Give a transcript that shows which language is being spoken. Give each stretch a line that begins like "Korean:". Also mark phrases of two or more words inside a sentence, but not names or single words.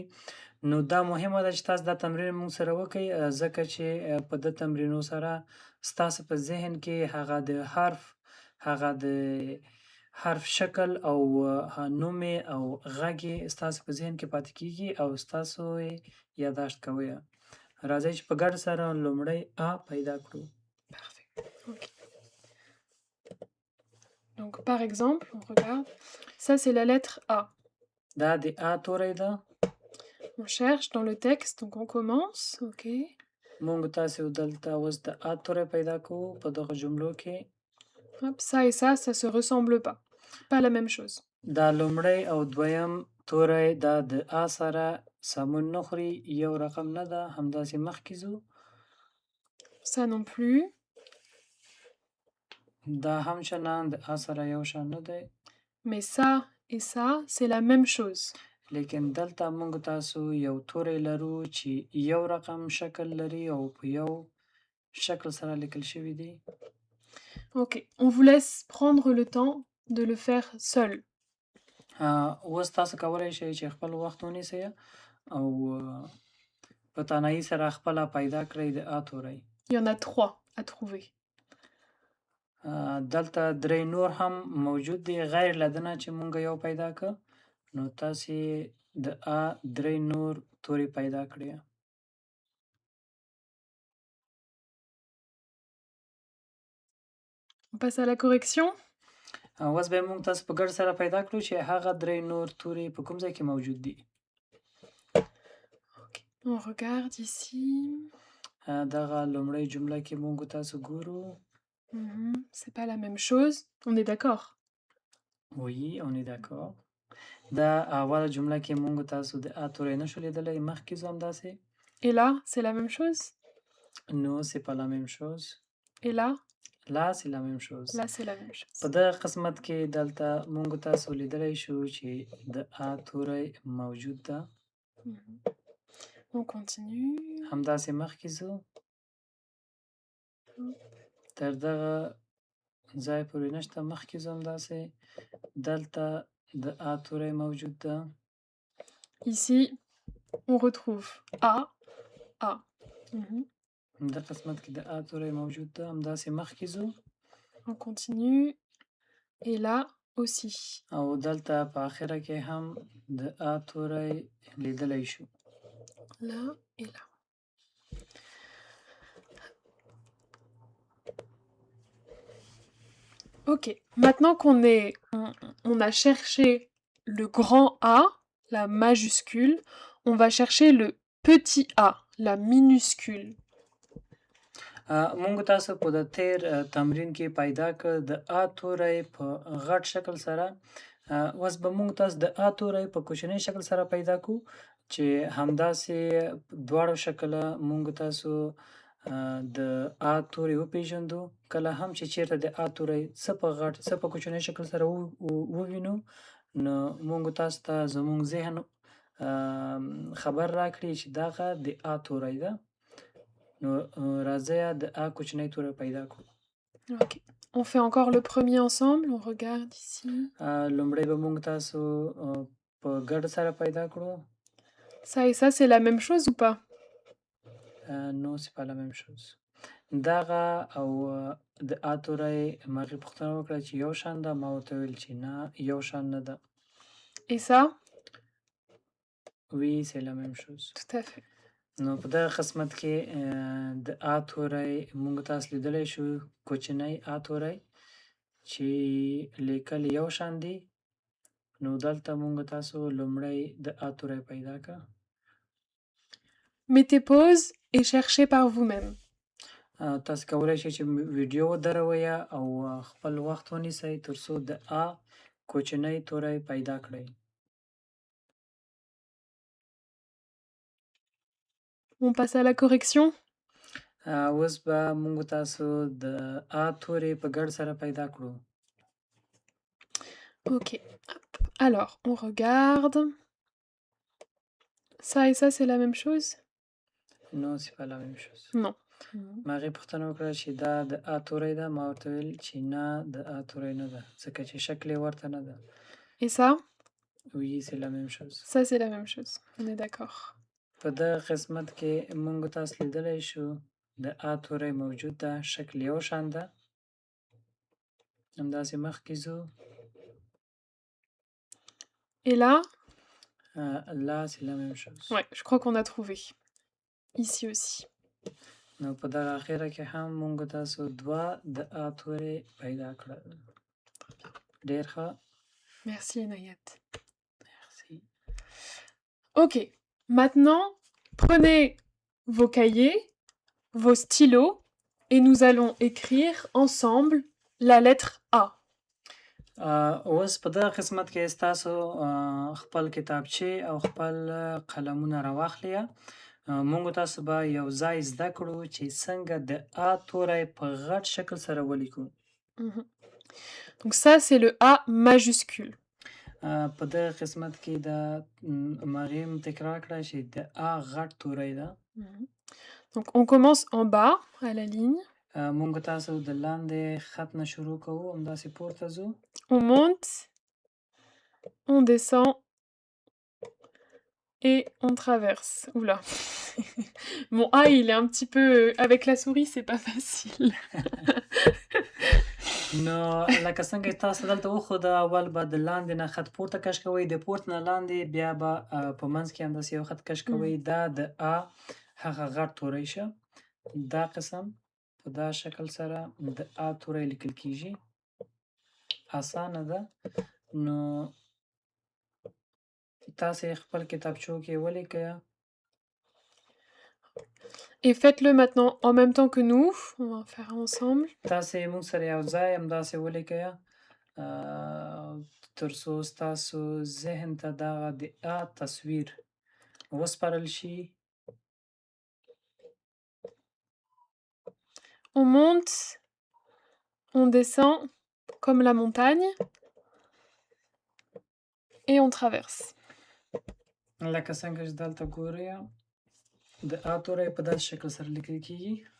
Pashto: نو دا مهمه ده چې تاسو دا تمرین موږ سره وکړئ، ځکه چې په دې تمرینو سره ستاسو په ذهن کې هغه د حرف شکل او نوم او غږ ستاسو په ذهن کې پاتې کیږي او ستاسو یادداشت کوئ. راځئ چې په ګډه سره لومړی ا پیدا کړو.
French: Parfait. Okay. Donc par exemple, on regarde, ça c'est la lettre A.
Pashto: دا د ا توری ده.
French: On cherche dans le texte, donc on commence, ok.
Pashto: مونږ تاسو دلته اوس د ا توری پیدا کوو په دغه جملو کې.
French: Hop, ça et ça se ressemble pas. Pas la même chose.
Pashto: دا لومړی او دویم توری دا د ا سره سمون نه خوري، یو رقم نه ده، همداسې مخکې ځو.
French: Ça non plus.
Pashto: دا هم چنان د ا سره یو شان نه دی.
French: Mais ça et ça, c'est la même chose.
Pashto: لیکن دلته مونږ تاسو یو توری لرو چې یو رقم شکل لري او په یو شکل سره لیکل شوی دی.
French: Ok, on vous laisse prendre le temps de le faire seul.
Pashto: اوس تاسو کولی شئ چې خپل وخت ونیسئ او په تنهایي سره خپله پیدا کړئ د ا توری.
French: Il y en a 3 à trouver.
Pashto: دلته درې نور هم موجود دي غیر له دې نه چې مونږ یو پیدا کړ، نو تاسې د ا درې نور توري پیدا کړئ.
French: On passe à la correction.
Pashto: اوس به مونږ تاسو په ګډه سره پیدا کړو چې هغه درې نور توري په کوم ځای کې موجود دي.
French: Okay. On regarde ici.
Pashto: دغه لومړی جمله کې مونږ تاسو ګورو.
French: C'est pas la même chose. On est d'accord? Oui, on est d'accord.
Pashto: دا اوله جمله کې مونږ تاسو د ا توری نشو لیدلی، مخکې ځو همداسې.
French: Et là, c'est la même chose? Non, c'est pas la même chose. Et là? Là, c'est la même chose. Là, c'est la même chose.
Pashto: په دغه قسمت کې دلته مونږ تاسو لیدلی شو چې د ا توری موجود ده.
French: On continue.
Pashto: همداسې مخکې ځو. تر دغه ځای پورې نشته، مخکې ځو همداسې. دلته د ا توری موجود ده.
French: Ici, on retrouve A, A.
Pashto: د قسمت کې د ا توری موجود ده، همداسې مخکې ځو.
French: On continue. Et là aussi.
Pashto: او دلته په آخره کې هم د ا توری لیدلی شو.
French: Là et là. Ok, maintenant on a cherché le grand A, la majuscule, on va chercher le petit a, la minuscule.
Pashto: مونږ تاسو په د تیر تمرین کې پیدا کړ د ا توری په غټ شکل سره. اوس به مونږ تاسو د ا توری په کوچنی شکل سره پیدا کو چې همداسې دواړو شکله مونږ تاسو د ا توری وپیژندو. کله هم چې چیرته د ا توری څه په غټ څه په کوچنی شکل سره ووینو نو مونږ تاسو ته زمونږ ذهن خبر راکړي چې دغه د ا توری ده. نو راځئ د ا کوچنی توری پیدا کړو.
French: Ok. On fait encore le premier ensemble. On regarde ici.
Pashto: لومړی به مونږ تاسو په ګډ سره پیدا کړو.
French: Ça et ça, c'est la même chose ou pas? نو c'est pas la même chose.
Pashto: دغه او د ا توری ما هغې پوښتنه وکړه چې یو شان ده. ما ورته وویل چې نه یو شان نه ده.
French: Et ça? Oui, c'est la même chose. Tout à fait.
Pashto: نو په دغه قسمت کې د ا توری مونږ تاسو لیدلی شو کوچنی ا توری چې لیکل یو شان دي. نو دلته مونږ تاسو لومړی د ا توری پیدا کړه.
French: Mettez pause et cherchez par vous-même.
Pashto: تاسو کولی شئ چې ویډیو ودروئ او خپل وخت ونیسئ تر څو د ا کوچنی توری پیدا کړئ.
French: On passe à la correction.
Pashto: اوس به مونږ تاسو د ا توری په ګډ سره پیدا کړو.
French: Ok. Hop. Alors, on regarde. Ça et ça, c'est la même chose? نو c'est pas la même chose. Non.
Pashto: ما هغې پوښتنه وکړه چې دا د ا توری ده. ما ورته ویل چې نه د ا توری نه ده ځکه چې شکل یې ورته نه ده.
French: Et ça? Oui, c'est la même chose. Ça, c'est la même chose. On est d'accord.
Pashto: په دغه قسمت کې مونږ تاسو لیدلی شو د ا توری موجود ده. شکل یو شان ده. همداسې مخکې ځو.
French: Et là? Là, c'est la même chose. Ouais, je crois qu'on a trouvé. Ici aussi.
Pashto: نو په دغه اخیره کې هم مونږ تاسو دوه د ا توری پیدا کړل. ډېر ښه.
French: Merci Inayat. Merci. Ok. Maintenant, prenez vos cahiers, vos stylos et nous allons écrire ensemble la lettre A.
Pashto: اوس په دغه قسمت کې ستاسو خپل کتابچې او خپل قلمونه راواخلئ. مونږ تاسو به یو ځای زده کړو چې څنګه د ا توری په غټ شکل سره ولیکو.
French: Donc ça, c'est le A majuscule.
Pashto: په دغه قسمت کې د مریم تکرار کړه چې د ا غټ توری ده.
French: Donc on commence en bas à la ligne.
Pashto: مونږ تاسو د لاندې خط نه شروع کوو. همداسې پورته ځو.
French: On monte, on descend et on traverse. Oula. Mon A, il est un petit peu... Avec la souris, c'est pas facile.
Pashto: نو لکه څنګه چې تاسو دلته وښوده اول به د لاندې نه خط پورته کش کوئ. د پورته نه لاندې بیا به په منځ کې همداسې یو خط کش کوئ. دا د ا هغه غټ توری شه. دا قسم په دا شکل سره د ا توری لیکل کیږي. اسانه ده. نو تاسې خپل کتابچو کې ولیکئ.
French: Et faites-le maintenant en même temps que nous. On va faire ensemble.
Pashto: تاسې موږ سره یو ځای همداسې ولیکئ تر څو ستاسو ذهن ته دغه د ا تصویر وسپارل شي.
French: On monte, on descend comme la montagne et on traverse.
Pashto: لکه څنګه چې دلته ګورئ د ا توری په داسې شکل سره لیکل کیږي.